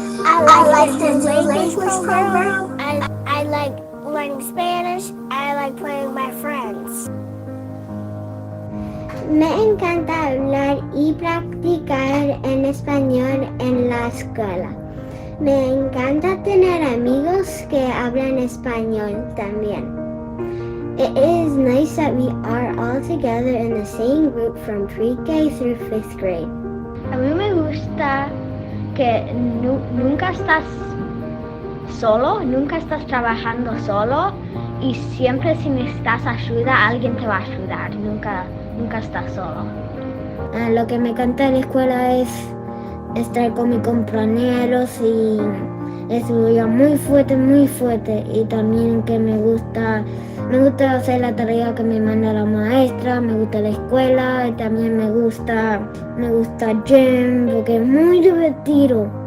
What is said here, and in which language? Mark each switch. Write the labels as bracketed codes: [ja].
[en] I like the language program. I like learning Spanish. I like playing with my friends. [es] Me encanta hablar y practicar en español en la escuela. Me encanta tener amigos que hablan español también. [en] It is nice that we are all together in the same group from pre-K through 5th grade. [es] A mí me gusta que nunca estás solo, nunca estás trabajando solo y siempre si necesitas ayuda alguien te va a ayudar, nunca estás solo. Lo que me encanta de la escuela es estar con mis compañeros y estudiar muy fuerte y también que me gusta hacer la tarea que me manda la maestra, me gusta la escuela y también me gusta gym porque es muy divertido.